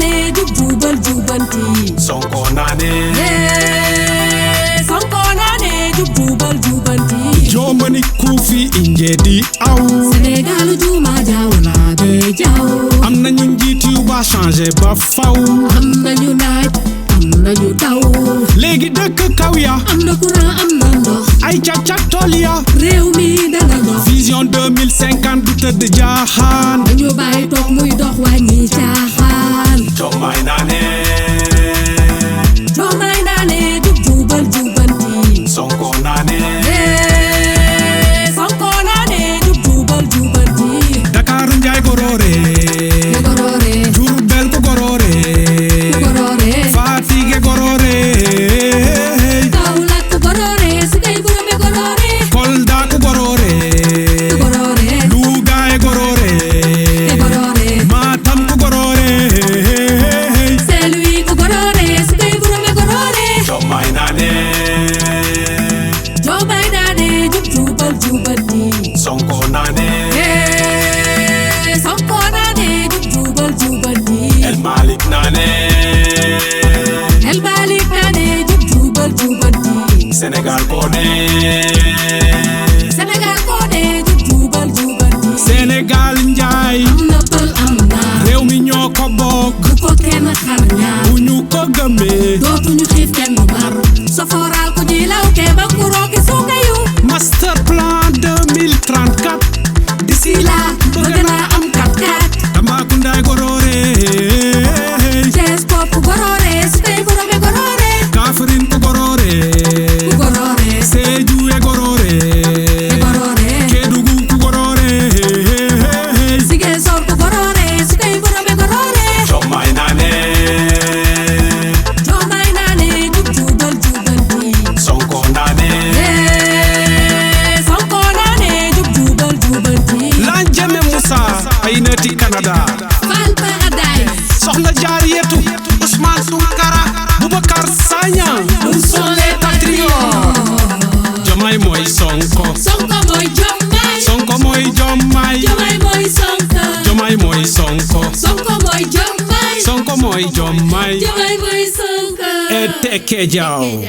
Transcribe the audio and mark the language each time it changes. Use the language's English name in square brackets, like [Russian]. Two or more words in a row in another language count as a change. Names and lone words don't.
[Wolof] jubeul jubanti. Sonko nane. Sonko nane jubeul jubanti. Jomani kufi injedi aw. Sénégal juma jawla be jaw. Am nañu njiit yu ba changer ba faw. Am nañu naaj, am nañu taw. Léegi dëkk kaw ya. Am na courant, am na ndox. Ay càq-càq tool ya. Réew mi dana dox. Vision 2050 du tëdd jaaxaan. Dañu bàyyi toog muy dox wàññi caaxaan. Diomaye nane. Diomaye nane jubeul jubanti. Sonko nane. Sonko nane jubeul jubanti. [Fula] Dakar Njaay gorore. Gorore, Jurbel ko gorore. gorore. Fatick gorore. Kaolack gorore, Sikay Gurube gorore. Kolda ko gorore. Gorore, Louga e gorore. gorore. Matam ko gorore. Saint-Louis ko gorore, Sikay Gurube gorore. [Wolof] Diomaye nane. Diomaye nane jubeul jubanti. Sonko nane. Sonko nane jubeul jubanti. El Malik nane. El Malik nane jubeul jubanti. Sénégal ko ne. Sénégal ko ne jubeul jubanti. Sénégal njaay. Am na pël am na. Réew mi ñoo ko bokk. Bu ko kenn xar ñaar. Bu ñu ko gëmee. Dootuñu xiif kenn du mar. Soforal ko ji law ke ba kuroo ki suukayu. [English] Master plan [Wolof] 2034. [French] D'ici là [Wolof] bëgg naa am 4x4. [Fula] Tambacounda gorore. Thiès pop gorore, Sikay Gurube gorore. Kaffrine ko gorore. Gorore, Sédhiou e gorore. gorore. Kédougou ko gorore. Ziguinchor ko gorore, Sikay Gurube gorore. [Wolof] Diomaye nane. Diomaye nane jubeul jubanti. Sonko nane. Sonko nane jubeul jubanti. Lanjeme Moussa ay nati Canada. Fall Paradise. Soxna Jaariyatu. Ousmane Tounkara. Boubacar Sagna. [French] Nous sommes les patriotes. [Wolof] Diomaye mooy Sonko. Sonko mooy Diomaye. Sonko mooy Diomaye. Diomaye mooy Sonko. Diomaye mooy Sonko. Sonko mooy Diomaye. Sonko mooy Diomaye. Diomaye mooy Sonko. Teke Jaw.